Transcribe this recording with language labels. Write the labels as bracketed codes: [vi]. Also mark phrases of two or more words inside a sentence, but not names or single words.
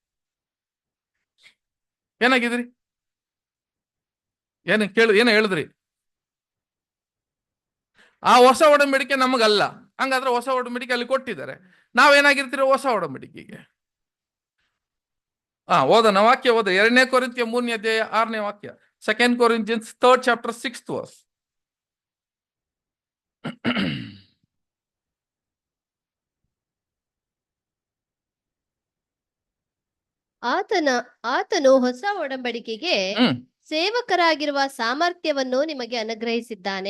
[kn] ಏನಾಗಿದ್ರಿ? ಏನ ಹೇಳಿದ್ರಿ? ಆ ಹೊಸ ಒಡಂಬಡಿಕೆ ನಮಗಲ್ಲ. ಹಂಗಾದ್ರೆ ಹೊಸ ಒಡಂಬಡಿಕೆ ಅಲ್ಲಿ ಕೊಟ್ಟಿದ್ದಾರೆ. ನಾವೇನಾಗಿರ್ತೀರಿ ಹೊಸ ಒಡಂಬಡಿಕೆಗೆ? ಓದನ ವಾಕ್ಯ ಓದ. 2 ಕೊರಿಂಥಿಯ 3ನೇ ಅಧ್ಯಾಯ 6ನೇ ವಾಕ್ಯ. [en] 2 Corinthians 3rd chapter 6th verse. [kn] ಆತನು ಹೊಸ ಒಡಂಬಡಿಕೆಗೆ ಹ್ಮ್ ಸೇವಕರಾಗಿರುವ ಸಾಮರ್ಥ್ಯವನ್ನು ನಿಮಗೆ ಅನುಗ್ರಹಿಸಿದ್ದಾನೆ.